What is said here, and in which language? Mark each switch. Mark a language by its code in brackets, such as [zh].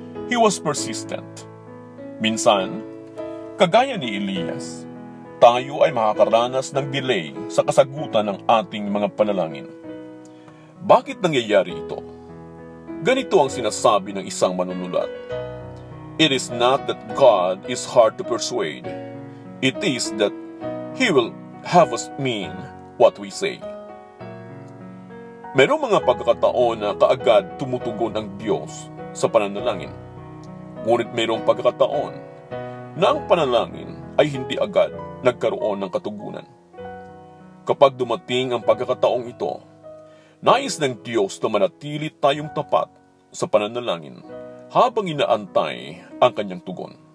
[en] He was persistent. [tl] Minsan, kagaya ni Elias, tayo ay makakaranas ng delay sa kasagutan ng ating mga panalangin. Bakit nangyayari ito? Ganito ang sinasabi ng isang manunulat. [en] It is not that God is hard to persuade. It is that He will have us mean what we say. [tl] Merong mga pagkakataon na kaagad tumutugon ang Diyos sa pananalangin. Ngunit merong pagkakataon na ang panalangin ay hindi agad nagkaroon ng katugunan. Kapag dumating ang pagkakataong ito, nais ng Diyos na manatili tayong tapat sa pananalangin habang inaantay ang kanyang tugon.